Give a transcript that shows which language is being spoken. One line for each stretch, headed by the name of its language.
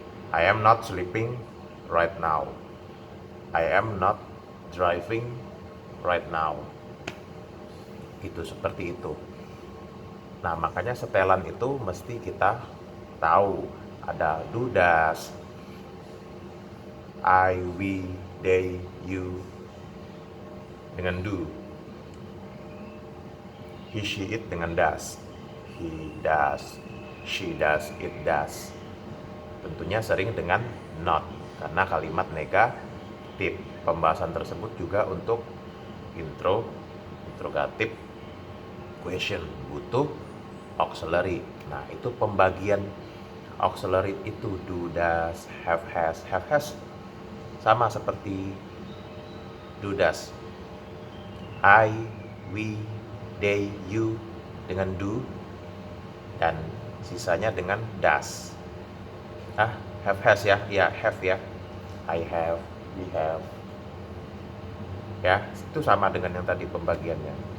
English: I am not sleeping right now. I am not driving right now.
Indonesian: Itu seperti itu. Nah, makanya setelan itu mesti kita tahu. Ada do, does, I, we, they, you dengan do.
English: He, she, it dengan does. He does, she does, it does.
Indonesian: Tentunya sering dengan not, karena kalimat negatif. Pembahasan tersebut juga untuk interrogative question, butuh auxiliary. Nah, itu pembagian auxiliary itu do, does, have, has. Have, has sama seperti do, does. I, we, they, you dengan do, dan sisanya dengan does.
English: Have, has ya, ya have ya. I have, we have.
Indonesian: Ya, itu sama dengan yang tadi pembagiannya.